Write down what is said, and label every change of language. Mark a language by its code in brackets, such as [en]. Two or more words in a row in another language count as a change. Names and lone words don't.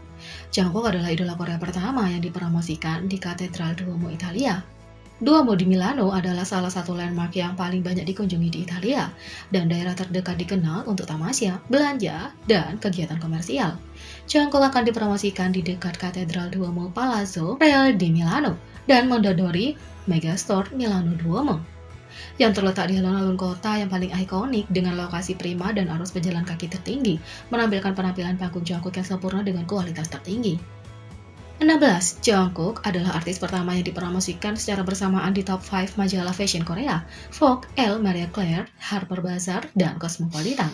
[id] Jungkook adalah idola Korea pertama yang dipromosikan di Katedral Duomo Italia. Duomo di Milano adalah salah satu landmark yang paling banyak dikunjungi di Italia, dan daerah terdekat dikenal untuk tamasya, belanja, dan kegiatan komersial. Jungkook akan dipromosikan di dekat Katedral Duomo Palazzo Reale di Milano dan Mondadori Megastore Milano Duomo, yang terletak di alun-alun kota yang paling ikonik dengan lokasi prima dan arus pejalan kaki tertinggi, menampilkan penampilan panggung Jungkook yang sempurna dengan kualitas tertinggi. 16. Jungkook adalah artis pertama yang dipromosikan secara bersamaan di top 5 majalah fashion Korea, Vogue, Elle, Marie Claire, Harper Bazaar, dan Cosmopolitan.